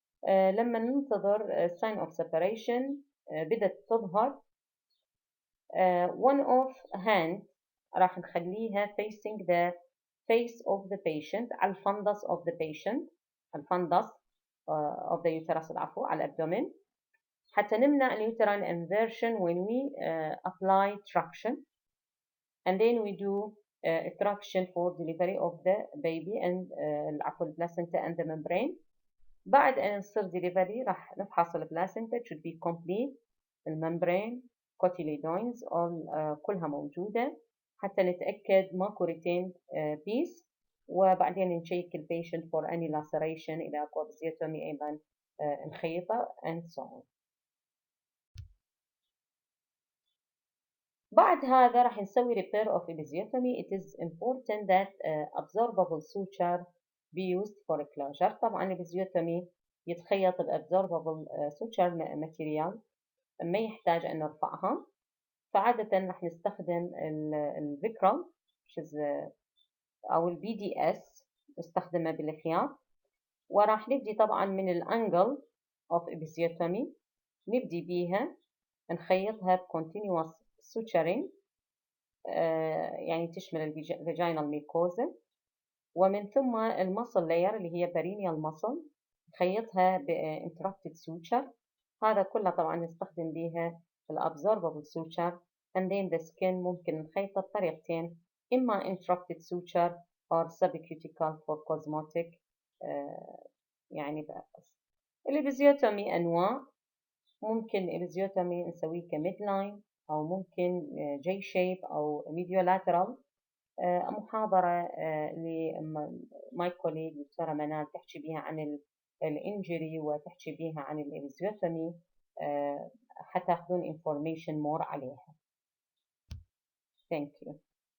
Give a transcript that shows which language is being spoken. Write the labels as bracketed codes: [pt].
[ar] لما ننتظر [en] sign of separation [ar] بدأت تظهر [en] one of hand [ar] راح نخليها [en] facing the face of the patient على الفندس of the patient الفندس of the uterus [ar] العفو على الأبدومين حتى نمنع اليوترين [en] inversion when we apply traction and then we do traction for delivery of the baby and العفو placenta and the membrane. [ar] بعد أن نصير delivery راح نفحص البلاسنتا [en] should be complete [ar] الممبرين cotyledons كلها موجودة حتى نتأكد ماكو retained piece وبعدين نشيك البيشنت [en] for any laceration [ar] إذا أكو episiotomy أيضا نخيطه [en] and so on. [ar] بعد هذا راح نسوي [en] repair of episiotomy. It is important that absorbable suture be used for closure. [ar] طبعا الابيزيوتومي يتخيط بابزوربابل suture material ما يحتاج أن نرفعها فعادة راح نستخدم الفيكرال أو البي دي اس نستخدمه بالخياط وراح نبدي طبعا من الانجل of episiotomy نبدي بيها نخيطها ب [en] continuous suturing [ar] يعني تشمل الفاجينال ميكوزا ومن ثم المصل لاير اللي هي [en] perineal muscle [ar] نخيطها ب [en] interrupted suture. [ar] هذا كله طبعا نستخدم بيها [en] الabsorbable suture and then the skin [ar] ممكن نخيطه بطريقتين إما [en] interrupted suture or subcuticle for cosmetic يعني purpose. [ar] الإبيزيوتومي أنواع ممكن الإبيزيوتومي نسويه كميد لاين أو ممكن [en] J shape [ar] أو mediolateral. محاضرة لماي كوليج دكتورة منال تحكي بيها عن الانجري وتحكي بيها عن الإبيزيوتومي حتى تاخذون [en] information more [ar] عليها. [en] Thank you.